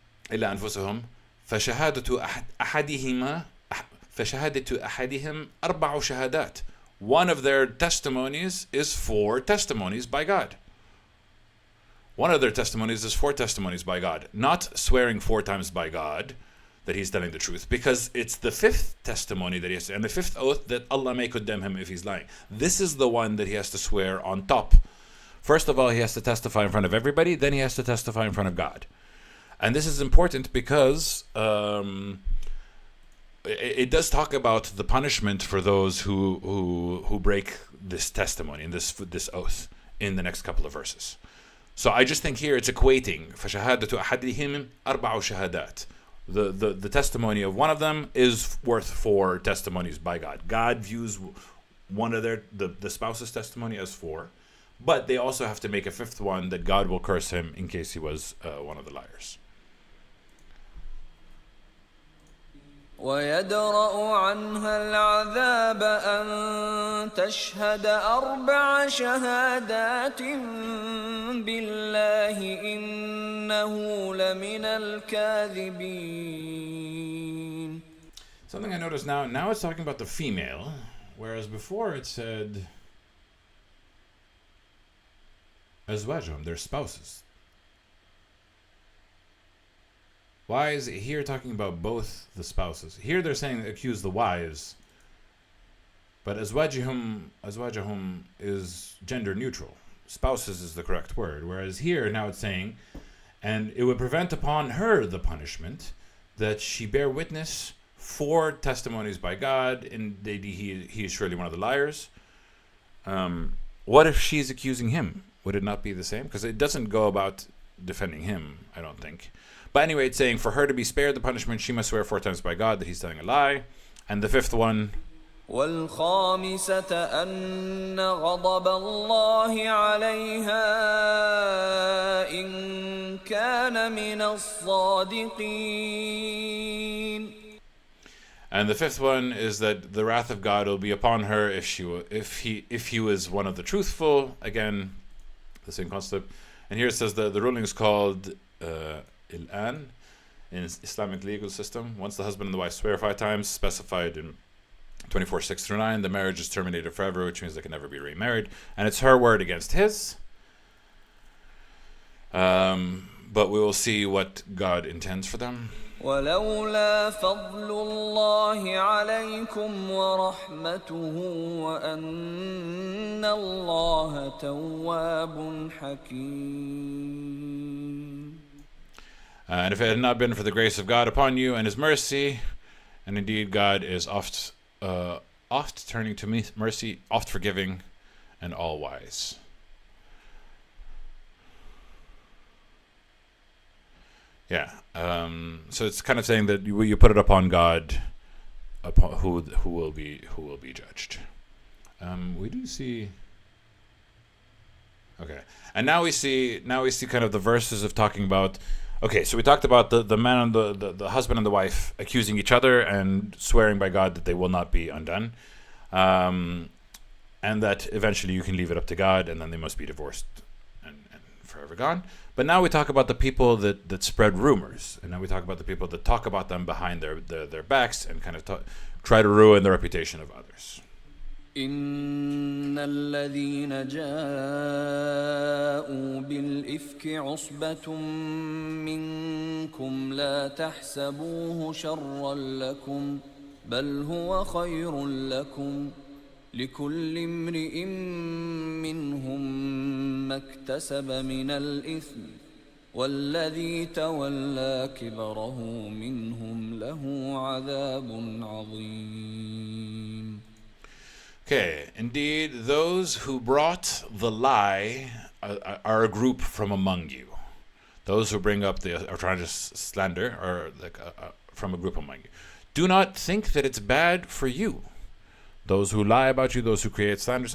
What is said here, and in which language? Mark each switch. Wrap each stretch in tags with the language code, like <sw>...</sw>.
<ar>إلا أنفسهم فشهادة أحدهم 4 شهادات.</ar> <en>One of their testimonies is 4 testimonies by God. One of their testimonies is 4 testimonies by God, not swearing 4 times by God that he's telling the truth, because it's the 5th testimony that he has, and the 5th oath that Allah may condemn him if he's lying. This is the one that he has to swear on top. First of all, he has to testify in front of everybody, then he has to testify in front of God. And this is important because it does talk about the punishment for those who break this testimony and this oath in the next couple of verses. So I just think here it's equating</en> <ar>فشهادة أحدهم أربع شهادات.</ar> <en>The testimony of one of them is worth 4 testimonies by God. God views one of the spouse's testimony as 4, but they also have to make a 5th one that God will curse him in case he was one of the liars.</en> <ar>ويدرأ عنها العذاب أن تشهد 4 شهادات بالله إنه لمن الكاذبين.</ar> <en>Something I noticed now it's talking about the female, whereas before it said أزواجهم, their spouses. Why is it here talking about both the spouses? Here they're saying accuse the wives, but azwajahum is gender neutral. Spouses is the correct word. Whereas here now it's saying, and it would prevent upon her the punishment that she bear witness 4 testimonies by God, and he is surely one of the liars. What if she's accusing him? Would it not be the same? Because it doesn't go about defending him, I don't think. But anyway, it's saying for her to be spared the punishment, she must swear 4 times by God that he's telling a lie. And the 5th one,</en> <ar>والخامسة أن غضب الله عليها إن كان من الصادقين.</ar> <en>and the 5th one is that the wrath of God will be upon her if he was one of the truthful. Again, the same concept. And here it says the ruling is called Il'an in Islamic legal system. Once the husband and the wife swear 5 times, specified in 24:6-9, the marriage is terminated forever, which means they can never be remarried. And it's her word against his. But we will see what God intends for them.</en> <ar>ولولا فضل الله عليكم ورحمته وأن الله تواب حكيم.</ar> <en>And if it had not been for the grace of God upon you and his mercy, and indeed God is oft turning to mercy, oft forgiving, and all wise. Yeah. So it's kind of saying that you put it upon God, upon who will be judged. We do see. Okay, and now we see kind of the verses of talking about. Okay, so we talked about the man and the husband and the wife accusing each other and swearing by God that they will not be undone, and that eventually you can leave it up to God, and then they must be divorced and forever gone. But now we talk about the people that spread rumors, and now we talk about the people that talk about them behind their backs and kind of try to ruin the reputation of others.</en> <ar>إن الذين جاءوا بالإفك عصبة منكم لا تحسبوه شرا لكم بل هو خير لكم لكل امرئ منهم ما اكتسب من الإثم والذي تولى كبره منهم له عذاب عظيم.</ar> <en>Okay, indeed, those who brought the lie are a group from among you. Those who bring up are trying to slander are like from a group among you. Do not think that it's bad for you. Those who lie about you, those who create slanders.</en>